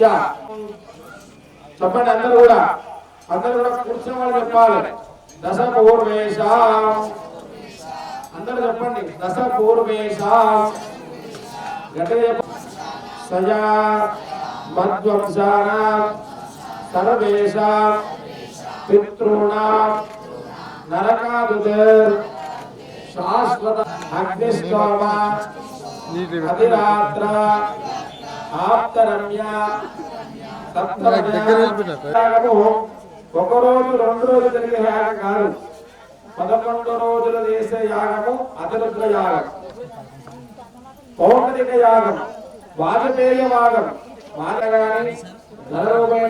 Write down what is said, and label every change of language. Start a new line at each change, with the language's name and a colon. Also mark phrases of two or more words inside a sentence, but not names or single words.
Telugu: చెప్పండి అందరూ కూడా కూర్చున్న వాళ్ళు చెప్పాలి.
Sanskrit: దశ పూర్వేషాం
Telugu: అందరూ చెప్పండి.
Sanskrit: దశ పూర్వేషాం సజా మధ్వంసానాం सर्वेषां पितॄणां नरकादुतेर् शाश्वत अग्निष्टोम अधिरात्र आप्तरम्या
Telugu: సప్తయాగము ఒక రోజు 2 రోజులు జరిగే యాగం కాదు 11 రోజులు చేసే యాగము అతిరుద్ర యాగం పౌర్ణమిక యాగం వాజపేయ యాగం మానగాని నరరూపమైన